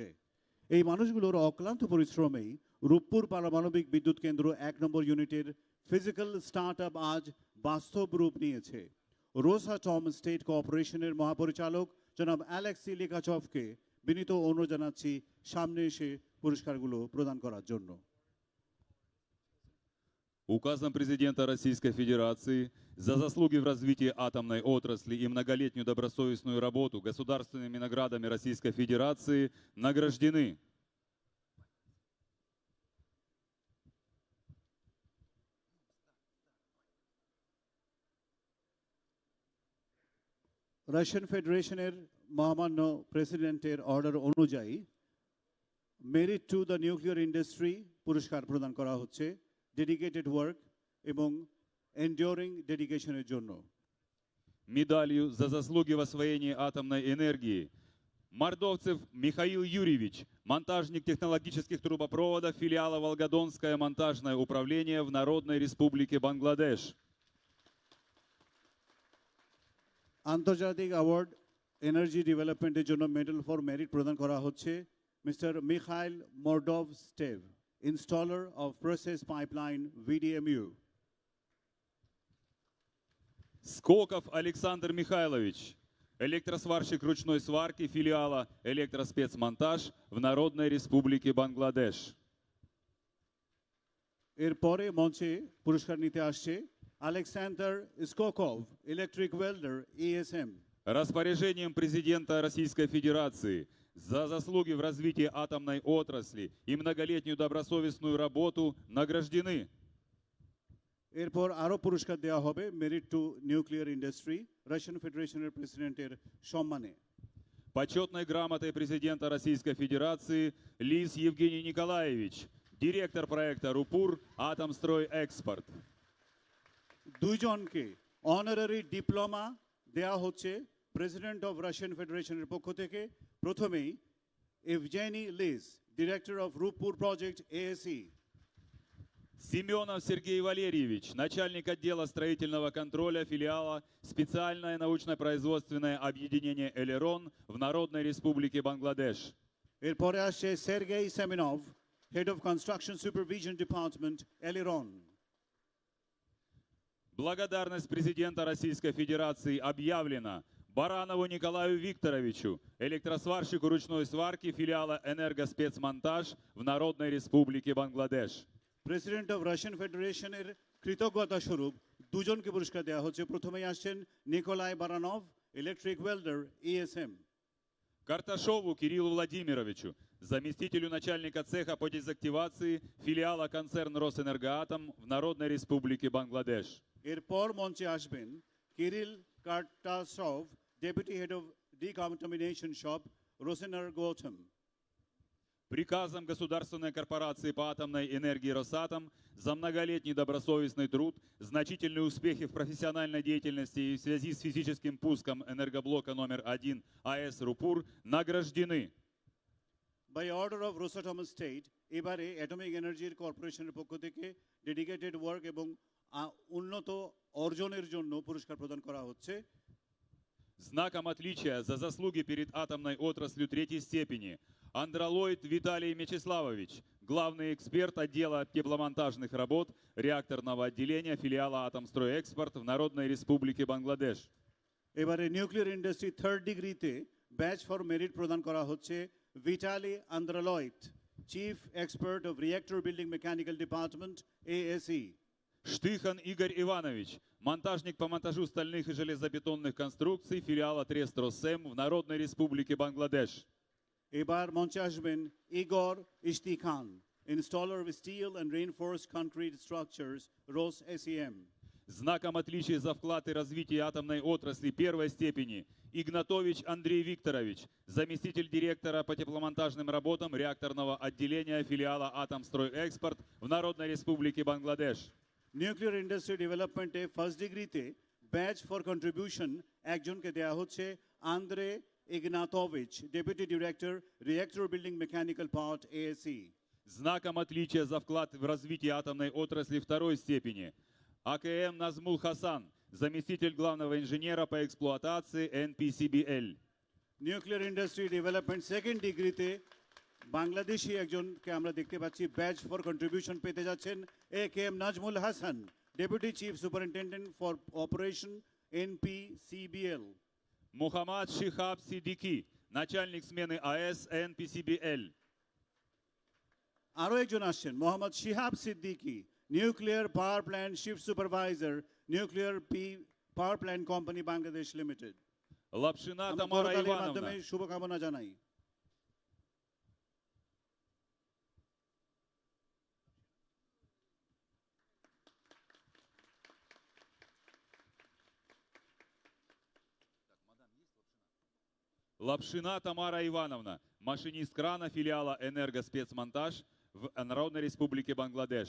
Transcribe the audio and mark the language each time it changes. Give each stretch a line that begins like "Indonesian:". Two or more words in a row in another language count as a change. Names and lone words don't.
Bangla: এই মানুষগুলোর অক্লান্ত পরিশ্রমেই রূপপুর পারমাণবিক বিদ্যুৎ কেন্দ্র ১ নম্বর ইউনিটের
English: physical startup
Bangla: আজ বাস্তব রূপ নিয়েছে। রোসাটম স্টেট কোঅপারেশনের মহাপরিচালক জনাব অ্যালেক্সি লিকাচভকে বিনীত অনুরোধ জানাচ্ছি সামনে এসে পুরস্কারগুলো প্রদান করার জন্য।
Russian: Указом президента Российской Федерации за заслуги в развитии атомной отрасли и многолетнюю добросовестную работу государственными наградами Российской Федерации награждены
Bangla: রাশিয়ান ফেডারেশনের মহামান্য প্রেসিডেন্টের অর্ডার অনুযায়ী
English: merit to the nuclear industry
Bangla: পুরস্কার প্রদান করা হচ্ছে
English: dedicated work
Bangla: এবং
English: enduring dedicationের
Bangla: জন্য।
Russian: медалью за заслуги в освоении атомной энергии Мордовцев Михаил Юрьевич, монтажник технологических трубопроводов филиала Волгодонское монтажное управление в Народной Республике Бангладеш.
Bangla: আন্তর্জাতিক
English: award energy developmentের
Bangla: জন্য
English: medal for merit
Bangla: প্রদান করা হচ্ছে মিস্টার মিখাইল মর্ডভ স্টেভ,
English: installer of process pipeline VDMU.
Russian: Скоков Александр Михайлович, электросварщик ручной сварки филиала Электроспецмонтаж в Народной Республике Бангладеш.
Bangla: এরপরে মঞ্চে পুরস্কার নিতে আসছে Alexander Skokov,
English: electric welder,
Bangla: ESM.
Russian: Распоряжением президента Российской Федерации за заслуги в развитии атомной отрасли и многолетнюю добросовестную работу награждены
Bangla: এরপর আরো পুরস্কার দেওয়া হবে
English: merit to nuclear industry
Bangla: রাশিয়ান ফেডারেশনের প্রেসিডেন্টের সম্মানে।
Russian: почетной грамотой президента Российской Федерации Лис Евгений Николаевич, директор проекта РУПУР «Атомстрой Экспорт».
Bangla: দুইজনকে
English: honorary diploma
Bangla: দেওয়া হচ্ছে
English: President of Russian Federationের
Bangla: পক্ষ থেকে। প্রথমেই এভজেনি লিস,
English: director of Rooppur project ASE.
Russian: Семенов Сергей Валерьевич, начальник отдела строительного контроля филиала специальное научно-производственное объединение «Элерон» в Народной Республике Бангладеш.
Bangla: এরপরে আসছে সের্গেই সেমিনভ,
English: head of construction supervision department Eleron.
Russian: Благодарность президента Российской Федерации объявлена Баранову Николаю Викторовичу, электросварщику ручной сварки филиала «Энергоспецмонтаж» в Народной Республике Бангладеш.
English: President of Russian Federationের
Bangla: কৃতজ্ঞতা স্বরূপ দুজনকে পুরস্কার দেওয়া হচ্ছে। প্রথমেই আসছেন নিকোলাই বারানভ,
English: electric welder ESM.
Russian: Карташову Кириллу Владимировичу, заместителю начальника цеха по дезактивации филиала концерн «Росэнергоатом» в Народной Республике Бангладеш.
Bangla: এরপর মঞ্চে আসবেন কিরিল কার্টাসভ,
English: deputy head of decontamination shop Rosenergoatom.
Russian: Приказом государственной корпорации по атомной энергии «Росатом» за многолетний добросовестный труд, значительные успехи в профессиональной деятельности и в связи с физическим пуском энергоблока номер 1 АЭС «Рупур» награждены.
English: By order of Rosatom State,
Bangla: এবারে
English: atomic energyর corporationের
Bangla: পক্ষ থেকে
English: dedicated work
Bangla: এবং উন্নত অর্জনের জন্য পুরস্কার প্রদান করা হচ্ছে।
Russian: Знаком отличия за заслуги перед атомной отраслью третьей степени Андролоид Виталий Мячеславович, главный эксперт отдела тепломонтажных работ реакторного отделения филиала «Атомстройэкспорт» в Народной Республике Бангладеш.
Bangla: এবারে
English: nuclear industry third degreeতে badge for merit
Bangla: প্রদান করা হচ্ছে ভিটালি আন্দ্রালয়েড,
English: chief expert of reactor building mechanical department ASE.
Russian: Штыхан Игорь Иванович, монтажник по монтажу стальных и железобетонных конструкций филиала Трест Россем в Народной Республике Бангладеш.
Bangla: এবার মঞ্চে আসবেন ইগর ইশতি খান,
English: installer of steel and reinforced concrete structures,
Bangla: রোস এসিএম।
Russian: Знаком отличия за вклад и развитие атомной отрасли первой степени Игнатович Андрей Викторович, заместитель директора по тепломонтажным работам реакторного отделения филиала «Атомстройэкспорт» в Народной Республике Бангладеш.
English: nuclear industry developmentে first degreeতে badge for contribution
Bangla: একজনকে দেওয়া হচ্ছে আন্দ্রে ইগনাতোভিচ,
English: deputy director reactor building mechanical part ASE.
Russian: Знаком отличия за вклад в развитие атомной отрасли второй степени АКМ Назмул Хасан, заместитель главного инженера по эксплуатации NPCBL.
English: nuclear industry development second degreeতে
Bangla: বাংলাদেশি একজনকে আমরা দেখতে পাচ্ছি
English: badge for contribution
Bangla: পেতে যাচ্ছেন AKM নাজমুল হাসান,
English: deputy chief superintendent for operation NPCBL.
Russian: Мухаммад Шихаб Сидики, начальник смены АЭС NPCBL.
Bangla: আরও একজন আসছেন মোহাম্মদ শিহাব সিদ্দিকী,
English: nuclear power plant shift supervisor,
Bangla: নিউক্লিয়ার পাওয়ার প্ল্যান্ট কোম্পানি বাংলাদেশ লিমিটেড।
Russian: Лапшина
Bangla: আমরা
Russian: Тамара
Bangla: করতালির মাধ্যমে
Russian: Ивановна.
Bangla: শুভকামনা জানাই।
Russian: Лапшина Тамара Ивановна, машинист крана филиала «Энергоспецмонтаж» в Народной Республике Бангладеш.